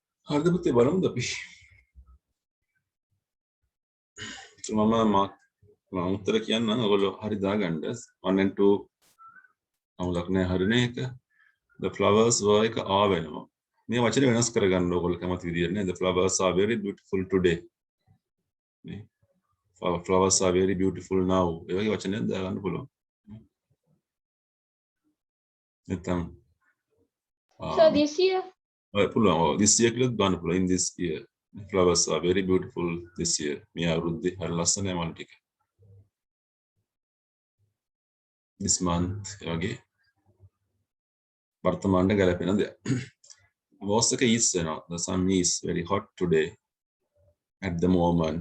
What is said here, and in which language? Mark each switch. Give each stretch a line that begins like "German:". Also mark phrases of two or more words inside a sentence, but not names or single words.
Sinhala: හරිද පුතේ බලමුද අපි? මම උත්තර කියන්නම් ඔයගොල්ලෝ හරි දාගන්න 1 and 2 අවුලක් නෑ හරිනේ එක.
English: The flowers were
Sinhala: එක ආ වෙනවා. මේ වචනේ වෙනස් කරගන්න ඕගොල්ලෝ කැමති විදියට නේ.
English: The flowers are very beautiful today.
Sinhala: නේ.
English: Flowers are very beautiful now.
Sinhala: ඒ වගේ වචනයක් දාගන්න පුළුවන්. නැත්නම්
English: So this year,
Sinhala: ඔය පුළුවන්. ඔව්
English: this year
Sinhala: කියලාත් දාන්න පුළුවන්.
English: In this year. Flowers are very beautiful this year.
Sinhala: මේ අවුරුද්දේ හරි ලස්සනයි මල් ටික.
English: This month
Sinhala: ඒ වගේ වර්තමානට ගැලපෙන දෙයක්. Was එක is වෙනවා.
English: The sun is very hot today at the moment.